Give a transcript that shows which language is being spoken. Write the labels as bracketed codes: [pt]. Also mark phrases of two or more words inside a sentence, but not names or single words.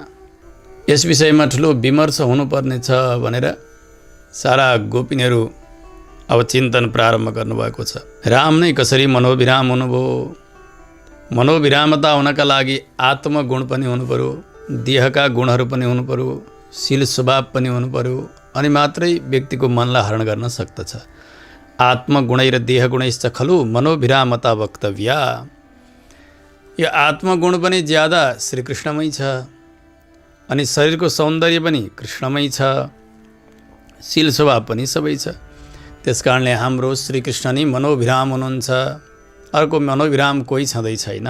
[ne] यस विषयमा ठुलो विमर्श हुनुपर्ने छ भनेर सारा गोपिनीहरू अब चिन्तन प्रारम्भ गर्नुभएको छ। राम नै कसरी मनोभिराम हुनुभयो? मनोभिरामता हुनका लागि आत्मगुण पनि हुनु पर्यो, देहका गुणहरू पनि हुनु पर्यो, शील स्वभाव पनि हुनु पर्यो, अनि मात्रै व्यक्तिको मनलाई हरण गर्न सक्दछ। [sa] आत्मगुणै र देहगुणैश्च खलु मनोभिरामता वक्तव्या। [ne] यो आत्मगुण पनि ज्यादा श्रीकृष्णमै छ, अनि शरीरको सौन्दर्य पनि कृष्णमै छ, शील स्वभाव पनि सबै छ। त्यस कारणले हाम्रो श्रीकृष्ण नै मनोभिराम हुनुहुन्छ, अर्को मनोभिराम कोही छँदै छैन।